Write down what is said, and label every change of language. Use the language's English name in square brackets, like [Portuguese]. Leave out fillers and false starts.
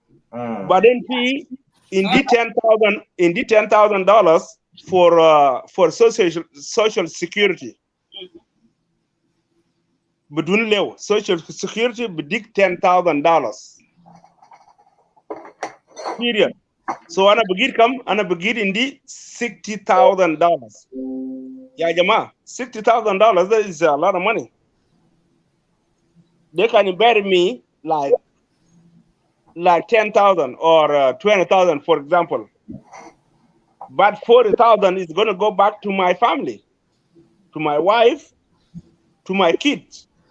[English] But then fi in the $10,000 for social security. [Arabic] بدون لو social security بديك $10,000 period. So أنا بجيب كم؟ أنا بجيب عندي $60,000. يا جماعة [English] $60,000 that is a lot of money. They can bury me like 10,000 or 20,000 for example. But 40,000 is going to go back to my family, to my wife, to my kids.